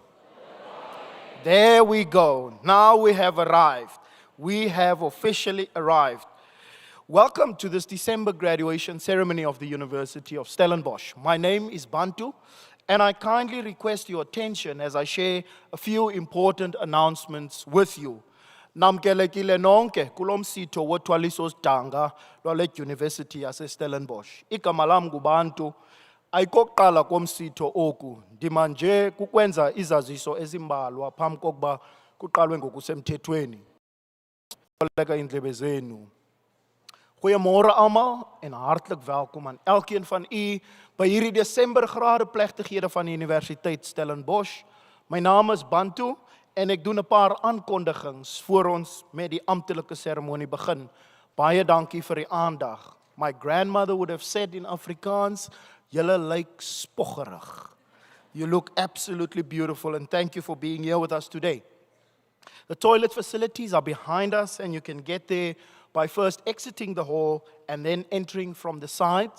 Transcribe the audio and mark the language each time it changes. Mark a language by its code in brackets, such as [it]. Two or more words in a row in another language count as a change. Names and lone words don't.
[en] There we go. Now we have arrived. We have officially arrived. Welcome to this December graduation ceremony of the University of Stellenbosch. My name is Bantu, and I kindly request your attention as I share a few important announcements with you. [xh] Namkelekile nonke kulomsitho wothwaliso sidanga lwale University yase Stellenbosch. Igama lam nguBantu. Ayikokuqala komsitho oku, ndima nje kukwenza izaziso ezimbalwa phambi kokuba kuqalwe ngokusemthethweni. Oleka indlebe zenu. [af] Goeiemôre almal en hartlik welkom aan elkeen van u by hierdie Desember gradeplegtighede van die Universiteit Stellenbosch. My naam is Bantu en ek doen 'n paar aankondigings voor ons met die amptelike seremonie begin. Baie dankie vir die aandag. [en] My grandmother would have said in Afrikaans, [af] "Julle lyk spoggerig." [en] You look absolutely beautiful and thank you for being here with us today. The toilet facilities are behind us and you can get there by first exiting the hall and then entering from the sides.